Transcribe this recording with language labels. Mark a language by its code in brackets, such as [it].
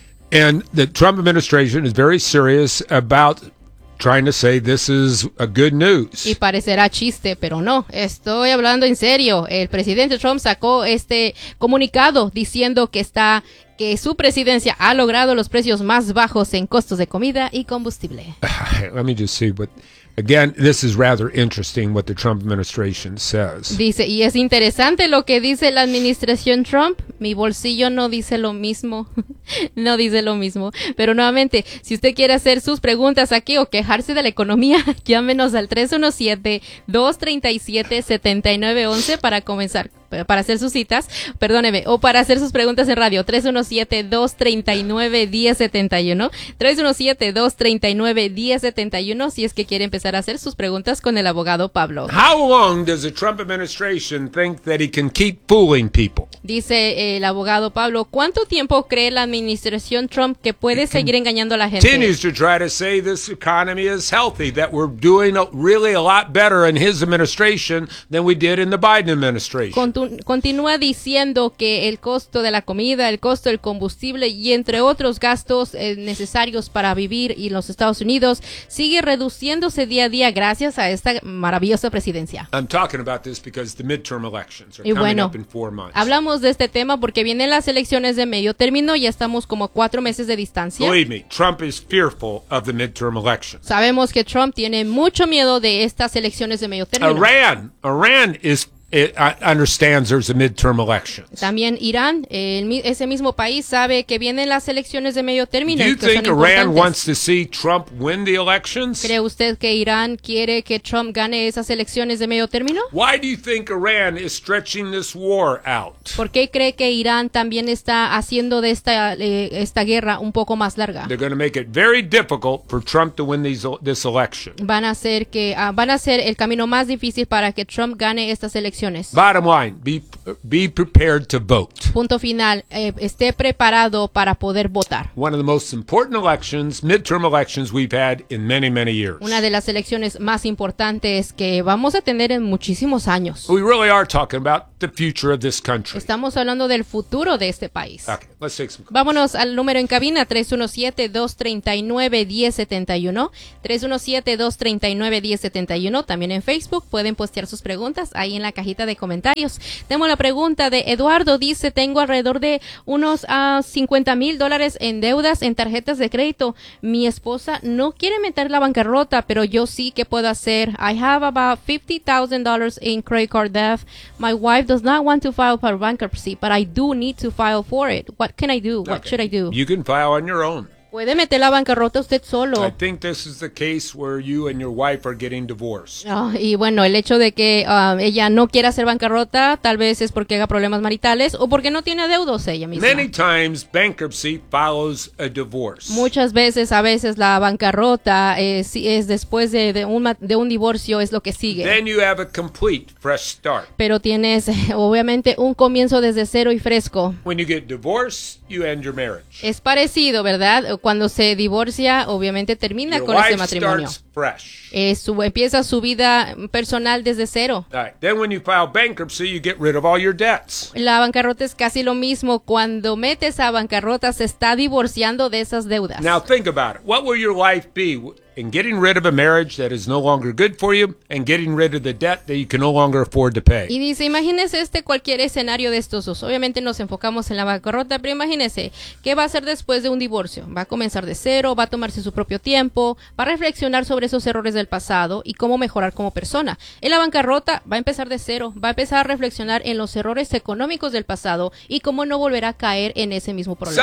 [en] And the Trump administration is very serious about trying to say this is a good news. [es] Y parecerá chiste, pero no. Estoy hablando en serio. El presidente Trump sacó este comunicado diciendo que su presidencia ha logrado los precios más bajos en costos de comida y combustible. [en] Let me just see what. Again, this is rather interesting what the Trump administration says. [es] Dice, y es interesante lo que dice la administración Trump. Mi bolsillo no dice lo mismo. No dice lo mismo. Pero nuevamente, si usted quiere hacer sus preguntas aquí o quejarse de la economía, llámenos al 317-237-7911 para comenzar. Para hacer sus citas, perdóneme, o para hacer sus preguntas en radio, 317-239-1071, 317-239-1071, si es que quiere empezar a hacer sus preguntas con el abogado Pablo. [en] How long does the Trump administration think that he can keep fooling people? [es] Dice el abogado Pablo, ¿cuánto tiempo cree la administración Trump que puede seguir engañando a la gente? [en] Continues to try to say this economy is healthy, that we're doing really a lot better in his administration than we did in the Biden administration. [es] Continúa diciendo que el costo de la comida, el costo del combustible y entre otros gastos necesarios para vivir en los Estados Unidos sigue reduciéndose día a día gracias a esta maravillosa presidencia. [en] I'm talking about this because the midterm elections are coming up in 4 months. [es] Hablamos de este tema porque vienen las elecciones de medio término y ya estamos como 4 meses de distancia. [en] Believe me, Trump is fearful of the midterm elections. [es] Sabemos que Trump tiene mucho miedo de estas elecciones de medio término. [en] Iran is It understands there's a midterm election. [es] También Irán, ese mismo país sabe que vienen las elecciones de medio término. [en] Do you think Iran wants to see Trump win the elections? [es] ¿Cree usted que Irán quiere que Trump gane esas elecciones de medio término? [en] Why do you think Iran is stretching this war out? [es] ¿Por qué cree que Irán también está haciendo de esta guerra un poco más larga? [en] They're going to make it very difficult for Trump to win this election. [es] Van a hacer el camino más difícil para que Trump gane estas elecciones. [en] Bottom line, be prepared to vote. [es] Punto final, esté preparado para poder votar. [en] One of the most important elections, midterm elections we've had in many, many years. [es] Una de las elecciones más importantes que vamos a tener en muchísimos años. [en] We really are talking about the future of this country. [es] Estamos hablando del futuro de este país. [en] Okay, let's take some calls. [es] Vámonos al número en cabina, 317-239-1071. 317-239-1071. También en Facebook pueden postear sus preguntas ahí en la cajita de comentarios. Tengo la pregunta de Eduardo. Dice, tengo alrededor de unos $50,000 en deudas en tarjetas de crédito. Mi esposa no quiere meter la bancarrota, pero yo sí que puedo hacer. [en] I have about $50,000 in credit card debt. My wife does not want to file for bankruptcy, but I do need to file for it. What can I do? Okay. What should I do? You can file on your own. [es] Puede meter la bancarrota usted solo. [en] I think this is the case where you and your wife are getting divorced. [es] Oh, y bueno, el hecho de que ella no quiera ser bancarrota, tal vez es porque haga problemas maritales o porque no tiene deudos ella misma. [en] Many times bankruptcy follows a divorce. [es] Muchas veces, a veces la bancarrota es después de un divorcio es lo que sigue. [en] Then you have a complete fresh start. [es] Pero tienes obviamente un comienzo desde cero y fresco. [en] When you get divorced, you end your marriage. [es] Es parecido, ¿verdad? Cuando se divorcia, obviamente termina [en] your [es] con ese matrimonio. Empieza su vida personal desde cero. [en] Then when you file bankruptcy, you get rid of all your debts. [es] La bancarrota es casi lo mismo. Cuando metes a bancarrota, se está divorciando de esas deudas. [en] Now think about it. What will your life be in getting rid of a marriage that is no longer good for you and getting rid of the debt that you can no longer afford to pay? [es] Y dice, imagínese este cualquier escenario de estos dos. Obviamente nos enfocamos en la bancarrota, pero imagínese, ¿qué va a hacer después de un divorcio? ¿Va a comenzar de cero? ¿Va a tomarse su propio tiempo? ¿Va a reflexionar sobre esos errores del pasado y cómo mejorar como persona? En la bancarrota va a empezar de cero, va a empezar a reflexionar en los errores económicos del pasado y cómo no volver a caer en ese mismo problema.